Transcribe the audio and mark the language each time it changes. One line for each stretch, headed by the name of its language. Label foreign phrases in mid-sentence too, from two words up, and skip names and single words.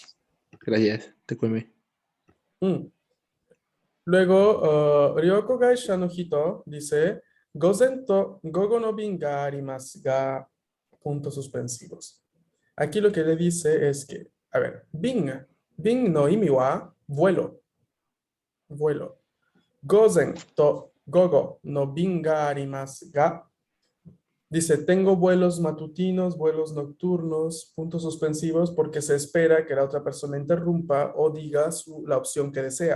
Spanish: Gracias. Te cueme. Luego,
Japanese: 旅行会社の人 dice, 午前と午後の便がありますが,
Spanish: puntos suspensivos. Aquí lo que le dice es que, a ver,
Japanese: 便の意味は
Spanish: vuelo, vuelo.
Japanese: 午前と午後の便がありますが,
Spanish: dice, tengo vuelos matutinos, vuelos nocturnos, puntos suspensivos, porque se espera que la otra persona interrumpa o diga la opción que desea.